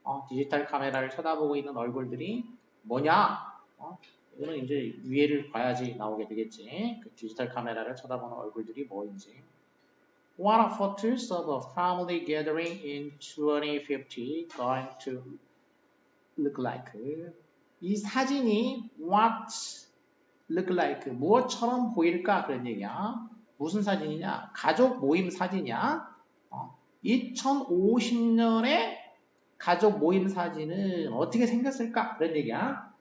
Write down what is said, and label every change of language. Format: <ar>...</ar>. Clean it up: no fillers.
<ko>디지털 카메라를 쳐다보고 있는 얼굴들이 뭐냐? 이거는 이제 위에를 봐야지 나오게 되겠지. 그 디지털 카메라를 쳐다보는 얼굴들이 뭐인지.</ko> <en>What are photos of a family gathering in 2050 going to look like?</en> <ko>이 사진이</ko> <en>what look like</en> <ko>무엇처럼 보일까 그런 얘기야. 무슨 사진이냐? 가족 모임 사진이야. 2050년에 가족 모임 사진은 어떻게 생겼을까 그런 얘기야.</ko>